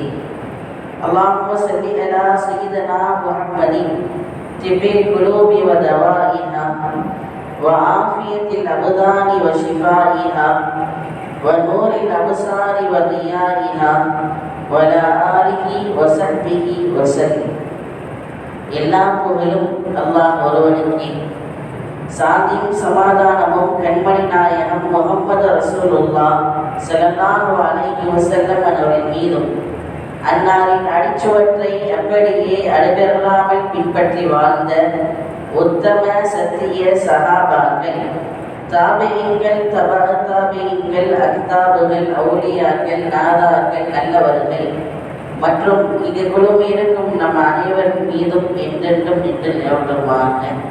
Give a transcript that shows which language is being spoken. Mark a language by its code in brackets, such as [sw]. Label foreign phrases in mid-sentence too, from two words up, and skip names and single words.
[ar] اللهم صل على سيدنا محمد طب القلوب ودوائها وعافية الأبدان وشفائها ونور الأبصار وضيائها وعلى آله وصحبه وسلم. [ta] எல்லா புகழும் அல்லாஹ் ஒருவனுக்கே. சாந்தியும் சமாதானமும் கண்மணி நாயகம் [ar] محمد رسول الله صلى الله عليه وسلم [ta] அவர்களின் மீதும் அன்னாரின் அடிச்சுவற்றை அப்படியே அடைபெறாமல் பின்பற்றி வாழ்ந்த உத்தம சத்திய சஹாபாக்கள், தாபியீன்கள், தபா தாபியீன்கள், அக்தாபுகள், அவுலியாக்கள், நாதாக்கள், நல்லவர்கள் மற்றும் இது குழுமிருக்கும் நம் அனைவரின் மீதும் என்றென்றும் நின்று நிலவட்டுமாக.